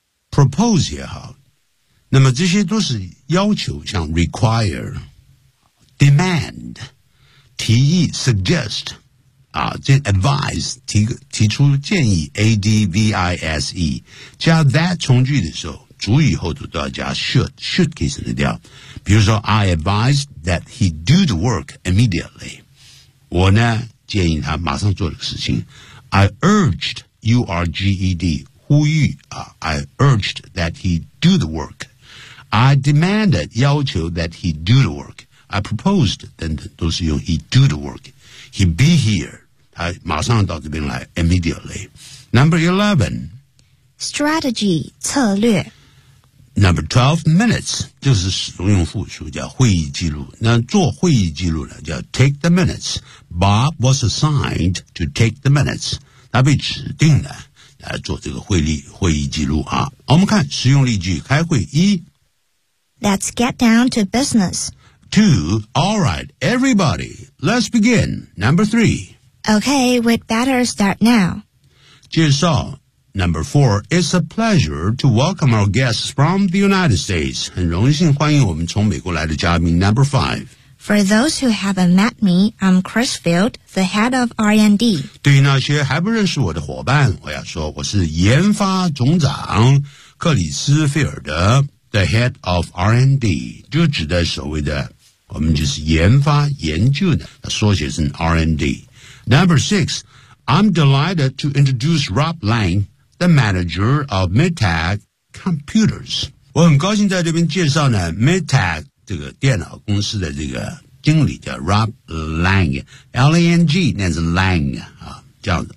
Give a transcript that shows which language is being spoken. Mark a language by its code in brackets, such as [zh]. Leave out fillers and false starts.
[zh] Propose 也好，那么这些都是要求，像 require, demand, 提议 suggest, 啊，这 advise 提出建议 advise 加 that 从句的时候，主语后头都要加 should 可以省略掉。 [en] 比如说，I advised that he do the work immediately. [zh] 我呢建议他马上做这个事情。 [en] I urged, U-R-G-E-D, 呼吁啊。 I urged that he do the work. I demanded, 要求 that he do the work. I proposed, 等等都是用 he do the work. He be here, 他马上到这边来 immediately. Number 11. [zh] Strategy, 策略。 Number 12 minutes, 就是使用复数叫会议记录。 [en] 那做会议记录呢叫 take the minutes. Bob was assigned to take the minutes. [zh] 他被指定了来做这个会议记录啊。我们看使用例句开会一。 [en] Let's get down to business. Two, alright, everybody, let's begin. Number three. Okay, we'd better start now. [zh] 介绍。 [en] Number four, it's a pleasure to welcome our guests from the United States. [zh] 很荣幸欢迎我们从美国来的嘉宾。 [en] Number five. For those who haven't met me, I'm Chris Field, the head of R&D. [zh] 对于那些还不认识我的伙伴，我要说我是研发总长克里斯菲尔德 the head of R&D. 就指的所谓的我们就是研发研究的缩写是 R&D. [en] Number six. I'm delighted to introduce Rob Lang, the manager of Maytag Computers. [zh] 我很高兴在这边介绍呢 Maytag 这个电脑公司的这个经理叫 Rob Lang, L-A-N-G, 念成 Lang, 啊这样子。